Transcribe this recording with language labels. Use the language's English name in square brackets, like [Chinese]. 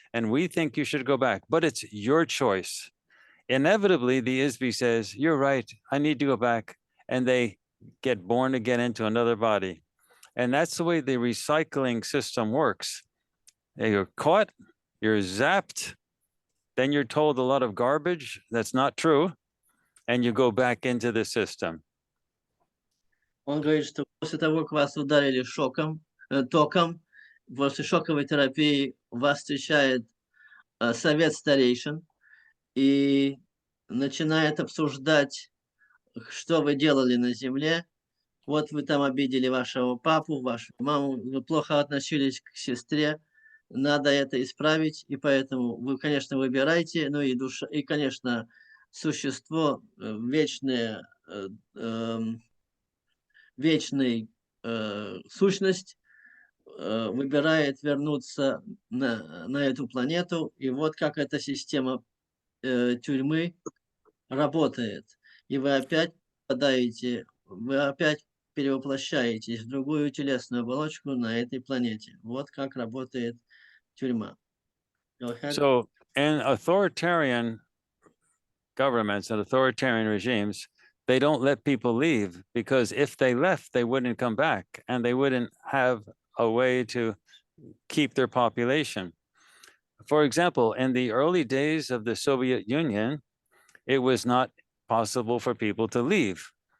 [English] And we think you should go back, but it's your choice. Inevitably, the Isbi says, you're right, I need to go back. And they get born again into another body. And that's the way the recycling system works. You're caught, you're zapped, then you're told a lot of garbage that's not true, and you go back into the system. [Russian] Он говорит, что после того, как вас ударили током, после шоковой терапии вас встречает совет старейшин и начинает обсуждать, что вы делали на земле. Вот вы там обидели вашего папу, вашу маму, вы плохо относились к сестре, надо это исправить, и поэтому вы, конечно, выбирайте, ну и душа, и, конечно, существо вечное, вечной сущность выбирает вернуться на эту планету, и вот как эта система тюрьмы работает. И вы опять попадаете, вы опять перевоплощаетесь в другую телесную оболочку на этой планете. Вот как работает тюрьма. [English] So in authoritarian governments and authoritarian regimes, they don't let people leave, because if they left, they wouldn't come back and they wouldn't have a way to keep their population. For example, in the early days of the Soviet Union, it was not possible for people to leave.